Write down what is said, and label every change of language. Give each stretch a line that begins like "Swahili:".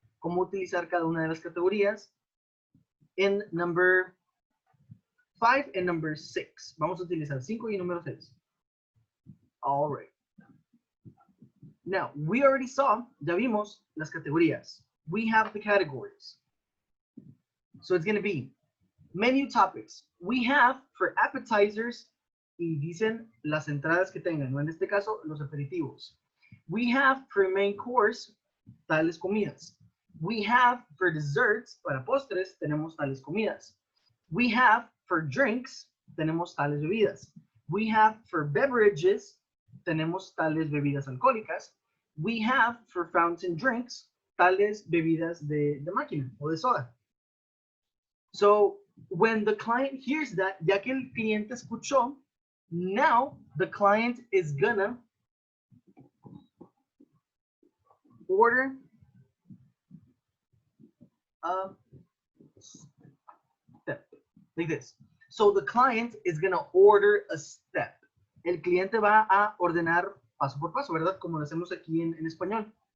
Spanish: Cómo utilizar cada una de las categorías
English: in number 5 and number 6.
Spanish: Vamos a utilizar 5 y número 6.
English: All right. Now, we already saw,
Spanish: ya vimos las categorías.
English: We have the categories. So it's going to be menu topics. We have for appetizers,
Spanish: y dicen las entradas que tengan, no en este caso, los aperitivos.
English: We have for main course,
Spanish: tales comidas.
English: We have for desserts,
Spanish: para postres, tenemos tales comidas.
English: We have for drinks,
Spanish: tenemos tales bebidas.
English: We have for beverages,
Spanish: tenemos tales bebidas alcohólicas.
English: We have for fountain drinks,
Spanish: tales bebidas de máquina o de soda.
English: So when the client hears that,
Spanish: ya que el cliente escuchó,
English: now the client is gonna order a step like this. So the client is gonna order a step.
Spanish: El cliente va a ordenar paso por paso, ¿verdad? Como lo hacemos aquí en español.